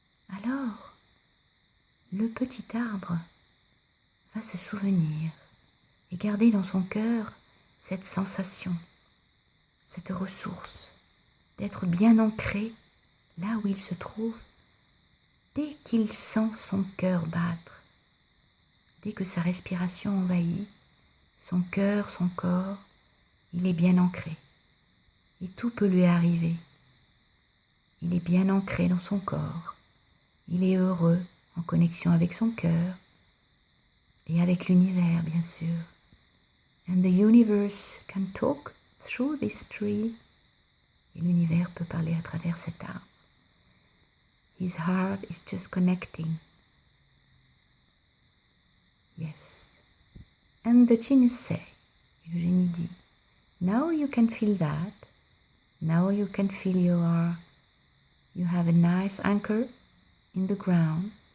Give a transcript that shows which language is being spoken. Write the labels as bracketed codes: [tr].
[fr] Alors, le petit arbre va se souvenir et garder dans son cœur cette sensation, cette ressource d'être bien ancré là où il se trouve dès qu'il sent son cœur battre, dès que sa respiration envahit son cœur, son corps, il est bien ancré et tout peut lui arriver. Il est bien ancré dans son corps, il est heureux en connexion avec son cœur et avec l'univers bien sûr. [en] And the universe can talk through this tree. [fr] Et l'univers peut parler à travers cet arbre. [en] His heart is just connecting. Yes. And the genius say, [fr] et le génie dit, [en] now you can feel that. Now you can feel you have a nice anchor in the ground.